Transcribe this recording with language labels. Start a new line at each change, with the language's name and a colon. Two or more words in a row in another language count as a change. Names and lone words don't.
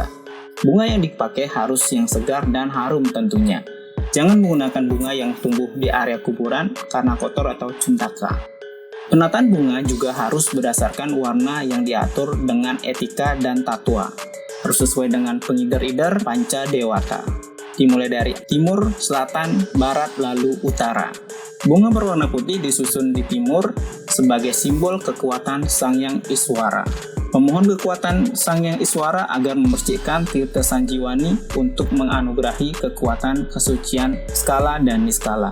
Indonesian: Bunga yang dipakai harus yang segar dan harum tentunya. Jangan menggunakan bunga yang tumbuh di area kuburan karena kotor atau cuntaka. Penataan bunga juga harus berdasarkan warna yang diatur dengan etika dan tatwa. Harus sesuai dengan pengider-ider panca dewata. Dimulai dari timur, selatan, barat, lalu utara. Bunga berwarna putih disusun di timur sebagai simbol kekuatan Sang Yang Iswara. Memohon kekuatan Sang Yang Iswara agar membersihkan Tirta Sanjiwani untuk menganugerahi kekuatan kesucian skala dan niskala.